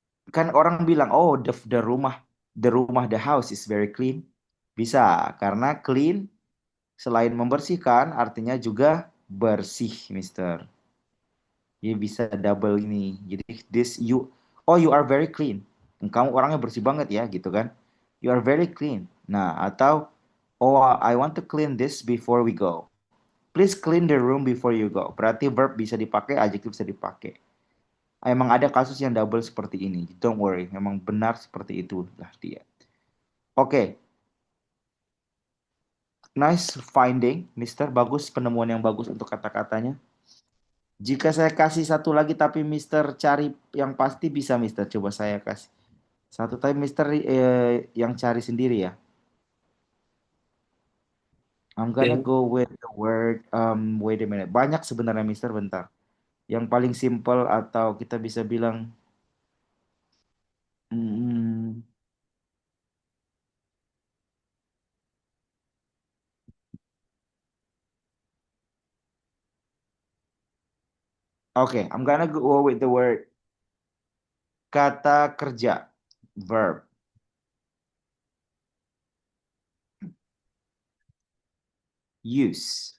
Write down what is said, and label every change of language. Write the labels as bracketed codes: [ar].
[id] Kan orang bilang, [en] oh, the rumah, the house is very clean. [id] Bisa, karena clean selain membersihkan, artinya juga bersih, Mister. Dia bisa double ini. [en] Jadi oh, you are very clean. [id] Kamu orangnya bersih banget ya, gitu kan? [en] You are very clean. Nah, atau oh, I want to clean this before we go. Please clean the room before you go. [id] Berarti verb bisa dipakai, adjective bisa dipakai. Emang ada kasus yang double seperti ini. [en] Don't worry, [id] memang benar seperti itulah dia. [en] Oke, nice finding, Mister. [id] Bagus, penemuan yang bagus untuk kata-katanya. Jika saya kasih satu lagi tapi Mister cari yang pasti bisa, Mister. Coba saya kasih. Satu time Mister yang cari sendiri ya. [en] I'm gonna clean, go with the word wait a minute. [id] Banyak sebenarnya Mister, bentar. Yang paling simple atau kita bisa bilang hmm, oke, [en] I'm gonna go with the word [id] kata kerja, verb, use.